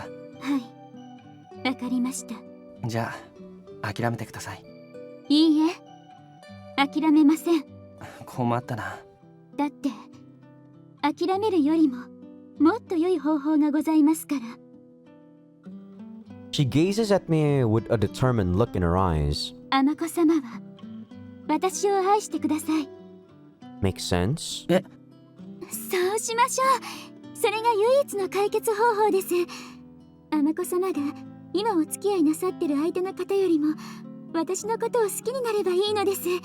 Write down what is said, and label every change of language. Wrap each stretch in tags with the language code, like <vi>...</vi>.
<ja>はい、わかりました。じゃあ諦めてください。いいえ、諦めません。困ったな。だって諦めるよりももっと良い方法がございますから。</ja> <en>She gazes at me with a determined look in her eyes.</en> <ja>尼子様は私を愛してください。</ja> <en>Makes sense?</en> <ja>そうしましょう。それが唯一の解決方法です。尼子様が今お付き合いなさってる相手の方よりも私のことを好きになればいいのです。</ja>